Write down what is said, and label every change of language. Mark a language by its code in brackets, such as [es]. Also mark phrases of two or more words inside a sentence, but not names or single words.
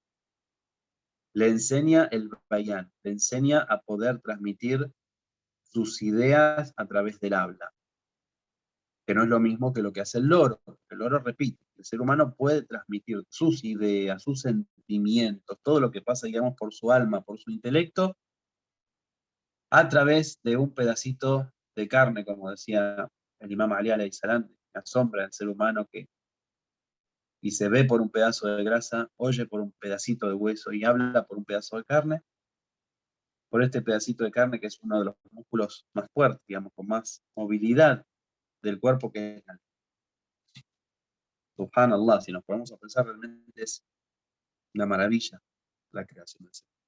[es] Le enseña el bayán, le enseña a poder transmitir sus ideas a través del habla, que no es lo mismo que lo que hace el loro. El loro repite, el ser humano puede transmitir sus ideas, sus sentimientos, todo lo que pasa, digamos, por su alma, por su intelecto, a través de un pedacito de carne, como decía el imam Ali [ar] عليه السلام, [es] la sombra del ser humano y se ve por un pedazo de grasa, oye por un pedacito de hueso y habla por un pedazo de carne, por este pedacito de carne que es uno de los músculos más fuertes, digamos, con más movilidad del cuerpo, que es la Subhanallah, si nos ponemos a pensar, realmente es una maravilla la creación del ser.